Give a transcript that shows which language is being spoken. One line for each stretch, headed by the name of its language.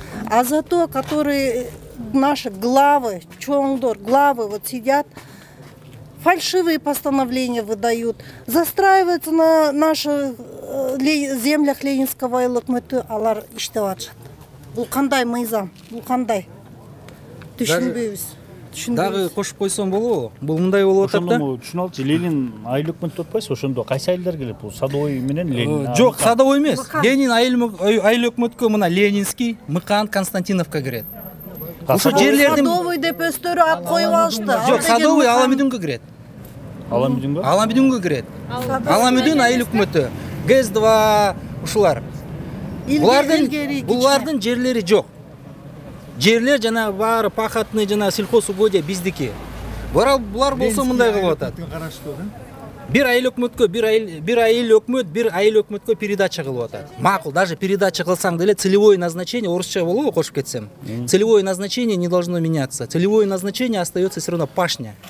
Russian: А зато, которые наши главы, чоңдор, главы вот сидят, фальшивые постановления выдают, застраиваются на наших землях Ленинского айыл өкмөтү,
Kyrgyz: алар иштеп атышат. Бул кандай мыйзам, бул кандай? Түшүнбөйбүз. Дагы кошуп койсом болобу? Бул мындай болуп атат да. Ошондо түшүнүп алчы, Ленин айыл өкмөтү атпайсызбы? Ошондо кайсы айылдар келет? Бул Садовой менен Ленин. Жок, Садовой эмес. Ленин айыл өкмөткө мына Ленинский, Мыкан, Константиновка кирет. Ошо жерлердин Садовой деп өстөрү ат коюп алышты. Жок, Садовой Аламүдүнгө кирет. Аламүдүнгө? Аламүдүнгө кирет. Аламүдүн айыл өкмөтү, ГЭС-2 ушулар. Булардын жерлери жок. Жерлер жана баары пахотный жана сельхозугодия биздики. Булар болсо мындай кылып атат. Бир айыл өкмөткө, бир айыл өкмөткө передача кылып атат. Макул, даже передача кылсаң деле
Russian: целевое назначение,
Kyrgyz: орусча болобу кошуп кетсем.
Russian: Целевое назначение не должно меняться. Целевое назначение остается все равно пашня.